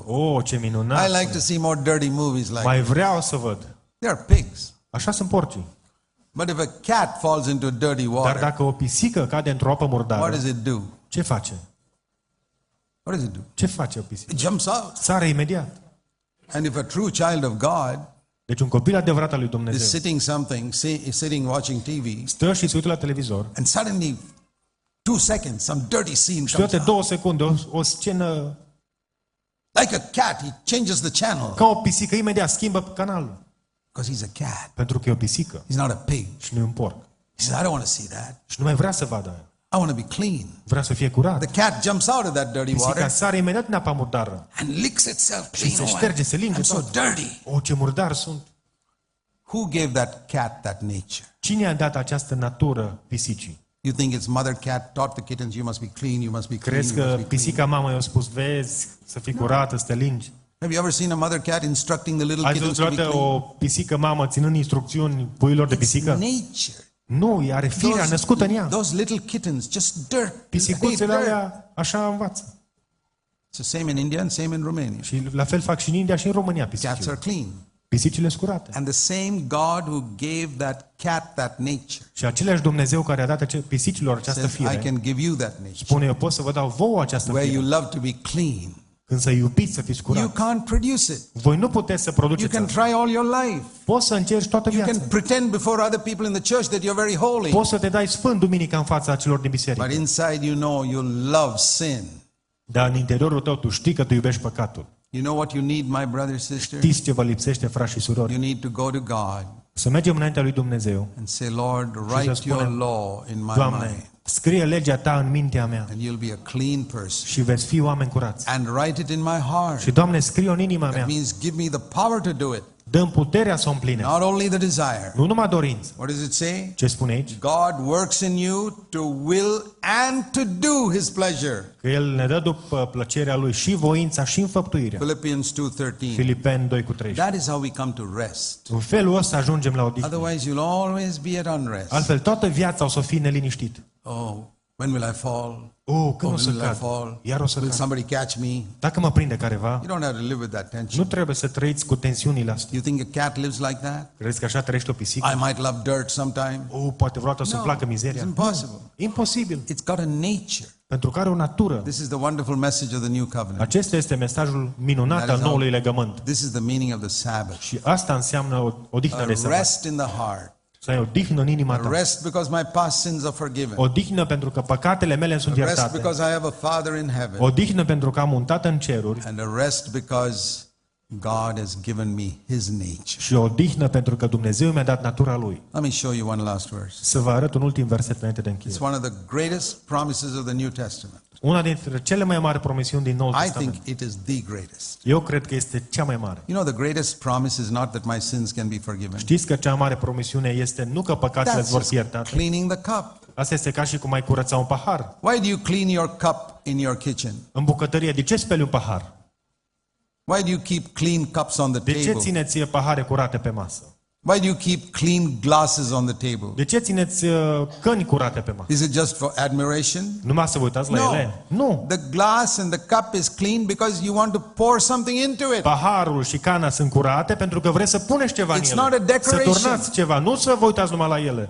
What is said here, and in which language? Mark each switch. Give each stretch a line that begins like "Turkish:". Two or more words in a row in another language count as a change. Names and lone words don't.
Romanian: Ce minunat.
English: I like to see more dirty movies like
Romanian: Mai vreau să văd.
English: They are pigs.
Romanian: Așa sunt porcii.
English: But if a cat falls into dirty
Romanian: Dar
English: water,
Romanian: dacă o pisică cade într-o apă
English: what
Romanian: murdară,
English: does it do?
Romanian: ce face?
English: What does it do?
Romanian: Ce face o pisică?
English: It jumps out.
Romanian: Sare imediat.
English: And if a true child of God
Romanian: Deci un copil adevărat al lui
English: is
Romanian: Dumnezeu
English: sitting watching TV,
Romanian: stă și se uită la televizor
English: and suddenly 2 seconds, some dirty scene
Romanian: și
English: comes
Romanian: toate
English: out.
Romanian: 2 secunde o scenă
English: Like a cat, he changes the channel
Romanian: ca o pisică, imediat schimbă canalul.
English: because he's a cat.
Romanian: Pentru că e o pisică
English: He's not a pig.
Romanian: și nu e un porc.
English: He says, I don't want to see that.
Romanian: Și nu mai vrea să vadă aia.
English: I want to be clean.
Romanian: Vrea să fie curat.
English: The cat jumps out of that dirty
Romanian: Pisica
English: water
Romanian: sare imediat în apa murdară.
English: and licks itself
Romanian: Și se
English: clean.
Romanian: șterge, se linge
English: I'm so
Romanian: tot.
English: dirty.
Romanian: Ce murdar sunt.
English: Who gave that cat that nature?
Romanian: Cine a dat această natură pisicii?
English: You think it's mother cat taught the kittens, you must be clean, you must be clean,
Romanian: Crezi
English: you must
Romanian: că
English: be clean.
Romanian: pisica mamă i-a spus, vezi, să fii curată, să te lingi?
English: Have you ever seen a mother cat instructing the little
Romanian: Ați
English: kittens
Romanian: văzut
English: to be
Romanian: vreodată
English: clean?
Romanian: o pisică mamă ținând instrucțiuni puiilor de
English: It's
Romanian: pisică?
English: nature.
Romanian: Nu, ea are firea născută în ea.
English: Those little kittens, just dirt.
Romanian: Pisicuțele
English: They dirt.
Romanian: alea așa învață.
English: It's the same in India and same in Romania.
Romanian: Și la fel fac și în India și în România
English: Cats
Romanian: pisicile.
English: are clean.
Romanian: Pisicile sunt curate.
English: And the same God who gave that cat that nature
Romanian: Și același Dumnezeu care a dat pisicilor această
English: says, I
Romanian: fire,
English: can give you that nature.
Romanian: spune, eu pot să vă dau vouă această
English: Where you
Romanian: fire.
English: love to be clean.
Romanian: Când să iubiți, să fiți
English: You
Romanian: curați.
English: can't produce it.
Romanian: Voi nu puteți să
English: You
Romanian: produceți
English: can
Romanian: asta.
English: try all your life.
Romanian: Poți să încerci toată
English: You
Romanian: viața.
English: can pretend before other people in the church that you're very holy.
Romanian: Poți să te dai sfânt duminica în fața celor din
English: But
Romanian: biserică.
English: inside you know you love sin.
Romanian: Dar în interiorul tău tu știi că tu iubești păcatul.
English: You know what you need, my brother, sister?
Romanian: Știți ce vă lipsește, frați și surori?
English: You need to go to God
Romanian: Să mergem înaintea lui Dumnezeu.
English: and say, Lord,
Romanian: să
English: write
Romanian: spunem,
English: your law in my mind.
Romanian: Doamne, scrie legea ta în mintea mea
English: And you'll be a clean person.
Romanian: și veți fi oameni curați.
English: And write it in my heart.
Romanian: Și Doamne, scrie-o în inima mea.
English: That means give me the power to do it.
Romanian: Dă-mi puterea să o împline.
English: Not only the desire.
Romanian: Nu numai dorință.
English: What does it say?
Romanian: Ce spune aici?
English: God works in you to will and to do his pleasure.
Romanian: Că El ne dă după plăcerea Lui și voința și înfăptuirea.
English: Philippians 2:13.
Romanian: Filipeni 2:13.
English: That is how we come to rest.
Romanian: În felul ăsta ajungem la odihnă.
English: Otherwise you'll always be at unrest.
Romanian: Altfel, toată viața o să fii neliniștit.
English: Oh, when will I fall?
Romanian: Când o să
English: when will I
Romanian: cad?
English: fall?
Romanian: Iar o să
English: Will
Romanian: cad.
English: somebody catch me?
Romanian: Dacă mă prinde careva,
English: You don't have to live with that tension.
Romanian: nu trebuie să trăiți cu tensiunile astea.
English: You think a cat lives like that?
Romanian: Crezi că așa trăiește o pisică?
English: I might love dirt sometime.
Romanian: Poate vreodată să-mi placă
English: It's
Romanian: mizeria.
English: impossible.
Romanian: Imposibil.
English: It's got a nature.
Romanian: Pentru că are o natură.
English: This is the wonderful message of the new covenant.
Romanian: Acesta este mesajul minunat
English: That
Romanian: al
English: is how-
Romanian: noului legământ.
English: This is the meaning of the Sabbath.
Romanian: Și asta înseamnă o odihnă de
English: A
Romanian: sabat.
English: rest in the heart.
Romanian: Să ai odihnă în inima
English: A
Romanian: ta.
English: rest because my past sins are forgiven.
Romanian: Odihnă pentru că păcatele mele sunt
English: A rest
Romanian: iertate.
English: because I have a Father in heaven.
Romanian: Odihnă pentru că am un tată în ceruri.
English: And a rest because God has given me his nature.
Romanian: Și odihnă pentru că Dumnezeu mi-a dat natura Lui.
English: Let me show you one last verse.
Romanian: Să vă arăt un ultim verset înainte de
English: It's
Romanian: încheiere.
English: one of the greatest promises of the New Testament.
Romanian: Una dintre cele mai mari promisiuni din Noul
English: I
Romanian: Testament.
English: think it is the greatest.
Romanian: Eu cred că este cea mai mare.
English: You know, the greatest promise is not that my sins can be forgiven.
Romanian: Știți că cea mare promisiune este nu că păcatele
English: That's
Romanian: vor
English: just
Romanian: fi iertate.
English: cleaning the cup.
Romanian: Asta este ca și cum ai curăța un pahar.
English: Why do you clean your cup in your kitchen?
Romanian: În bucătărie, de ce speli un pahar?
English: Why do you keep clean cups on the
Romanian: De ce
English: table?
Romanian: țineți pahare curate pe masă?
English: Why do you keep clean glasses on the table?
Romanian: De ce țineți căni curate pe masă?
English: Is it just for admiration?
Romanian: Numai să vă uitați la
English: No.
Romanian: ele? Nu.
English: The glass and the cup is clean because you want to pour something into it.
Romanian: Paharul și cana sunt curate pentru că vreți să puneți ceva în
English: It's
Romanian: ele.
English: not a
Romanian: Să
English: decoration.
Romanian: turnați ceva, nu să vă uitați numai la ele.